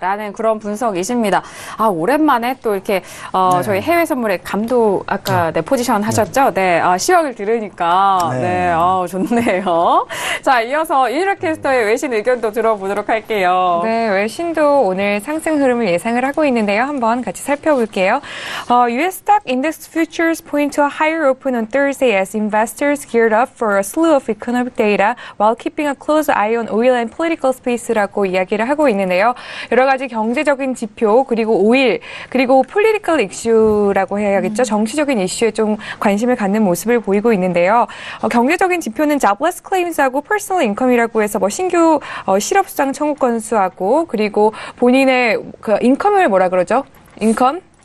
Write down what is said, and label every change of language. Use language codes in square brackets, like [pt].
[ko] 라는 그런 분석이십니다. 오랜만에 또 이렇게, 저희 해외 선물의 감독 아까 포지션 하셨죠? 네, 시황을 들으니까. 네, 좋네요. 자, 이어서 이일학 캐스터의 외신 의견도 들어보도록 할게요. 네, 외신도 오늘 상승 흐름을 예상을 하고 있는데요. 한번 같이 살펴볼게요. [en] US stock index futures point to a higher open on Thursday as investors geared up for a slew of economic data while keeping a close eye on oil and political space [ko] 라고 이야기를 하고 있는데요. 여러 가지 경제적인 지표, 그리고 오일, 그리고 [en] political issue [ko] 라고 해야겠죠. 정치적인 이슈에 좀 관심을 갖는 모습을 보이고 있는데요. 경제적인 지표는 [en] jobless claims [ko] 하고 [en] personal income [ko] 이라고 해서 뭐 신규 실업수당 청구 건수하고 그리고 본인의 그 인컴을 뭐라 그러죠? 인컴?